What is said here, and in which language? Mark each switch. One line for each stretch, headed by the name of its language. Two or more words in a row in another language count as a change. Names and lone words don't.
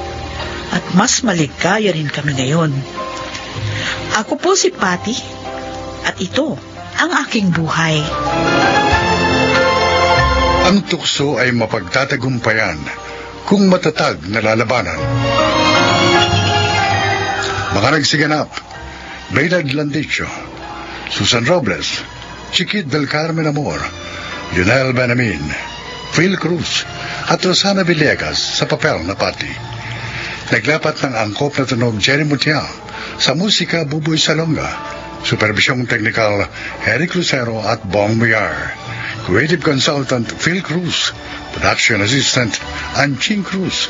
Filipino: At mas maligaya rin kami ngayon. Ako po si Patty, at ito ang aking buhay. Ang tukso ay mapagtatagumpayan kung matatag na lalabanan. Mga nagsiganap, Baynard Landicho, Susan Robles, Chiquit del Carmen Amor, Lionel Benamin, Phil Cruz, at Rosana Villegas sa papel na Patty. Naglapat ng angkop na tunog Jerry Mutia, sa musika Buboy Salonga, supervisyong technical Eric Lucero at Bong Muyar,
English: creative consultant
Filipino: Phil Cruz,
English: production assistant
Filipino: Anching Cruz.